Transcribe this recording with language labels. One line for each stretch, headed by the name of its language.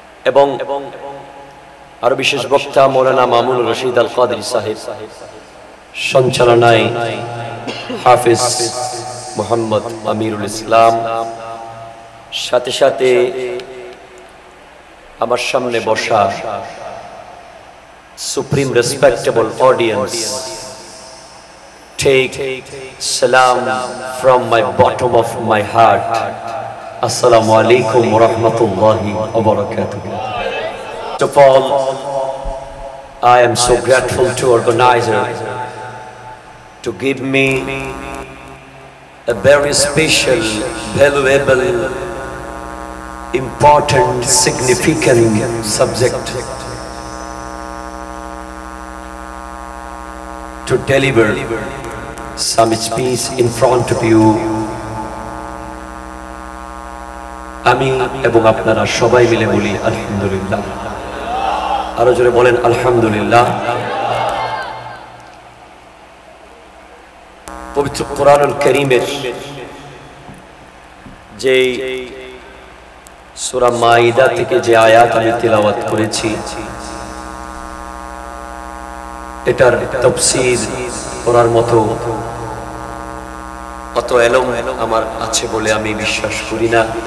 Bangla: এবং আরো বিশেষ বক্তা মাওলানা মামুন রশিদ আল কাদরি সাহেব, সঞ্চালনায় হাফিজ মোহাম্মদ আমিরুল ইসলাম, সাথে সাথে আমার সামনে বসা supreme respectable audience,
English: take salam from my bottom of my heart.
Arabic: Assalamu alaikum wa rahmatullahi wa barakatuh.
English: First of all, I am so grateful to organizer to give me a very special, valuable, important, significant subject to deliver some speech in front of you.
Bangla: আমি এবং আপনারা সবাই মিলে বলি আলহামদুলিল্লাহ। আরো জোরে বলেন আলহামদুলিল্লাহ। পবিত্র কোরআনুল কারীমের যে সূরা মাইদা থেকে যে আয়াত আমি তিলাওয়াত করেছি, এটার তাফসীর করার মতো অত এলম আমার আছে বলে আমি বিশ্বাস করি না।